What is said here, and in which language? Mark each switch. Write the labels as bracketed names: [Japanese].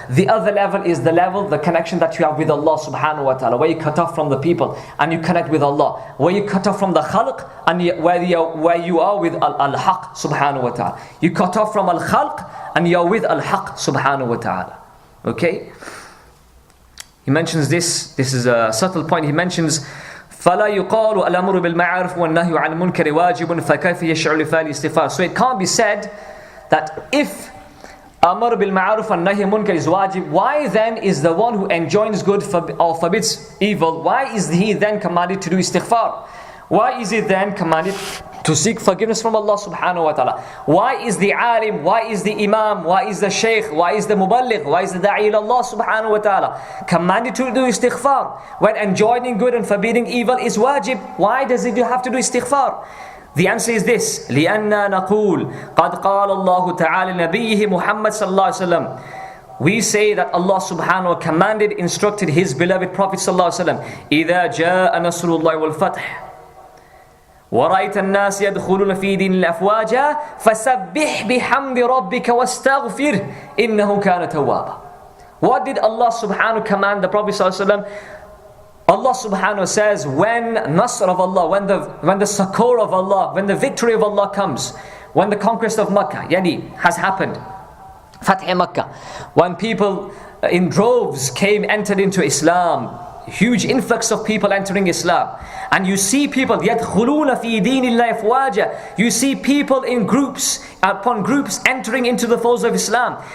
[English] The other level is the connection that you have with Allah subhanahu wa ta'ala, where you cut off from the people and you connect with Allah, where you cut off from the khalq and where you are with al-haq subhanahu wa ta'ala. You cut off from al-khalq and you are with al-haq subhanahu wa ta'ala. Okay? He mentions this is a subtle point. He mentions [Arabic] فَلَا يُقَالُ الْأَمْرُ بِالْمَعْرُفِ وَالنَّهْيُ عَنِ الْمُنْكَرِ وَاجِبٌ فَكَيْفَ يَشْعُرُ لِفَعْلِ الْإِسْتِغْفَارِ. [English] So it can't be said that if Amr bil Ma'ruf and Nahy Munkar is wajib, why then is the one who enjoins good or forbids evil, why is he then commanded to do istighfar? Why is he then commanded to seek forgiveness from Allah subhanahu wa ta'ala? Why is the alim, why is the imam, why is the shaykh, why is the muballigh, why is the da'i Allah subhanahu wa ta'ala commanded to do istighfar when enjoining good and forbidding evil is wajib? Why does he have to do istighfar? The answer is this: [Arabic] لِأَنَّا نَقُولُ قَدْ قَالَ اللَّهُ تَعَالَى لِنَبِيِّهِ مُحَمَّدٍ صَلَّى اللَّهُ عَلَيْهِ وَسَلَّمَ. [English] We say that Allah subhanahu wa ta'ala commanded, instructed His beloved Prophet sallallahu alaihi wasallam, [Arabic] إِذَا جَاءَ نَصْرُ اللَّهِ وَالْفَتْحِ وَرَأَيْتَ النَّاسَ يَدْخُلُونَ فِي دِينِ اللَّهِ أَفْوَاجًا فَسَبِّحْ بِحَمْدِ رَبِّكَ وَاسْتَغْفِرْهُ إِنَّهُ كَانَ تَوَّابًا. [English] What did Allah subhanahu wa ta'ala command the Prophet sallallahu alaihi wasallam? Allah subhanahu wa ta'ala says, when Nasr of Allah, when the succor of Allah, when the victory of Allah comes, when the conquest of Makkah has happened, Fath Makkah, when people in droves entered into Islam, huge influx of people entering Islam, and you see people [Arabic] يَدْخُلُونَ فِي دِينِ اللَّهِ أَفْوَاجًا, [English] you see people in groups upon groups entering into the folds of Islam.